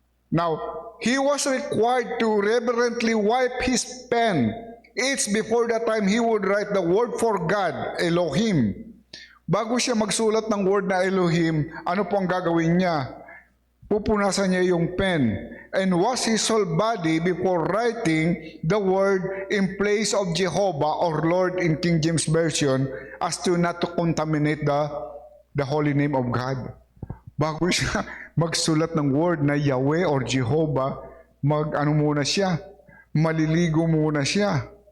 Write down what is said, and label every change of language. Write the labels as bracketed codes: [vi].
[en] Now, he was required to reverently wipe his pen each before the time he would write the word for God, Elohim. [tl] Bago siya magsulat ng word na Elohim, ano po ang gagawin niya? Pupunasan niya yung pen [en] and wash his whole body before writing the word in place of Jehovah or Lord in King James Version, as to not to contaminate the holy name of God. [tl] Bago siya magsulat ng word na Yahweh or Jehovah, muna siya, maliligo muna siya.